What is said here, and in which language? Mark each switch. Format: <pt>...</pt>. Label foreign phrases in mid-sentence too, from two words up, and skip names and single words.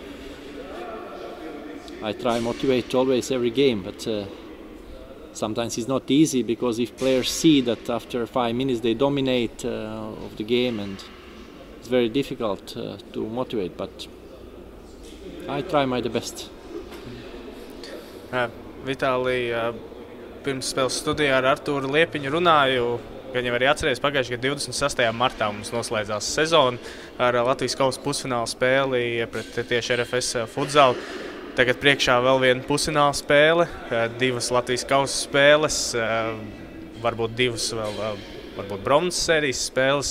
<en>I try motivate always every game, but sometimes it's not easy because if players see that after 5 minutes they dominate of the game, and it's very difficult to motivate, but I try my best.</en> <lv>Vitālija, pirms spēles studijā ar Artūru Liepiņu runāju, gan jau arī atceries, pagājušajā gada 26. martā mums noslēdzās sezona ar Latvijas kausa pusfināla spēli pret tieši RFS futzalu. Tagad priekšā vēl viena pusfināla spēle, 2 Latvijas kausa spēles, varbūt 2 vēl varbūt bronzas sērijas spēles.</lv>